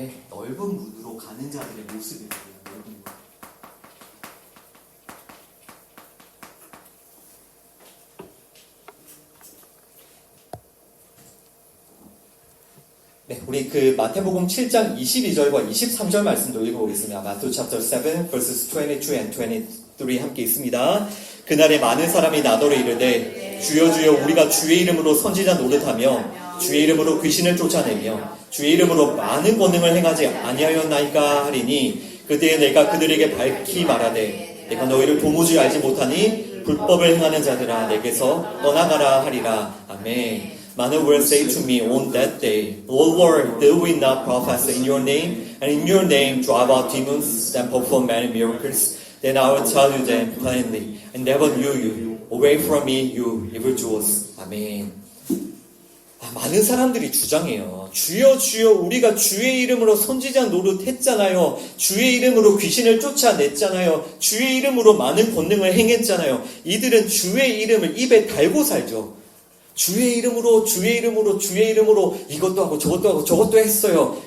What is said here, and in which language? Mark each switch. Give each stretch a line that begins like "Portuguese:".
Korean: 넓은 문으로 가는 자들의 모습이라고요. 네, 우리 그 마태복음 7장 22절과 23절 말씀도 읽어보겠습니다.
English: Matthew chapter 7 verses 22 and 23
Korean: 함께 있습니다. 그날에 많은 사람이 나더러 이르되 주여 주여 우리가 주의 이름으로 선지자 노릇하며 주의 이름으로 귀신을 쫓아내며 주의 이름으로 많은 권능을 행하지 아니하였나이까 하리니 그때에 내가 그들에게 밝히 말하되 내가 너희를 도무지 알지 못하니 불법을 행하는 자들아 내게서 떠나가라 하리라. 아멘.
English: Many will say to me on that day, Lord, did we not prophesy in your name, and in your name drive out demons and perform many miracles? Then I will tell you them plainly, I never knew you. Away from me, you evildoers.
Korean: 아멘. 많은 사람들이 주장해요. 주여 주여 우리가 주의 이름으로 선지자 노릇했잖아요. 주의 이름으로 귀신을 쫓아냈잖아요. 주의 이름으로 많은 권능을 행했잖아요. 이들은 주의 이름을 입에 달고 살죠. 주의 이름으로 주의 이름으로 주의 이름으로 이것도 하고 저것도 하고 저것도 했어요.